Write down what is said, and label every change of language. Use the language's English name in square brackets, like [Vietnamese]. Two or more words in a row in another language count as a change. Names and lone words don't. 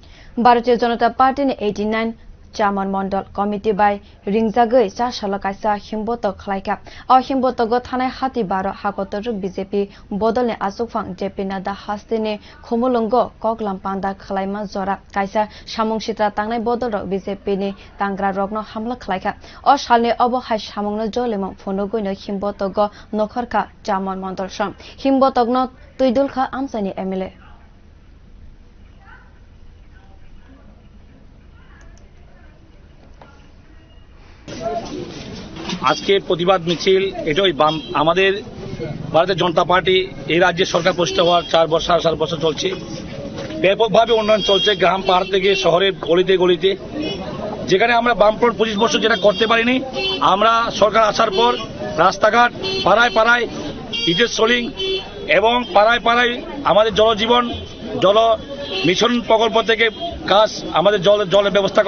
[Kok Borok] भारतीय जनता पार्टी ने 89 चामन मंडल कमिटी बाय रिंगजागै चा सलकाइसा हिमबोत खलाइका अ हिमबोत ग थानाय हाती 12 हागतर बीजेपी बदल ने आसुफां जेपी नादा हास्तिने खुमुलंग कगलाम पांदा खलाइमा जरा काइसा सामुं सित्रा तांनाय बदल बीजेपी नि तांग्रा रगनो हमला खलाइका अ सालने अब हाय सामुंनो जलेम फनगैनो हिमबोत ग नखरका चामन मंडल सम हिमबोत गनो तुइदुलखा आमसानि एमएलए [Bangla] আজকে প্রতিবাদ मिছিল এটাই আমাদের ভারতীয় জনতা পার্টি এই রাজ্যে সরকার প্রতিষ্ঠিত হওয়ার 4 বছর চলছে ব্যাপকভাবে উন্নয়ন চলছে গ্রাম পাহাড় থেকে শহরের গলিতে গলিতে যেখানে আমরা বামফ্রন্ট 25 বছর যেটা করতে পারিনি আমরা সরকার আসার পর রাস্তাঘাট পাড়ায় পাড়ায় ইটের সোলিং এবং পাড়ায় পাড়ায় আমাদের জলজীবন জল মিশন প্রকল্প থেকে কাজ আমাদের জলের ব্যবস্থা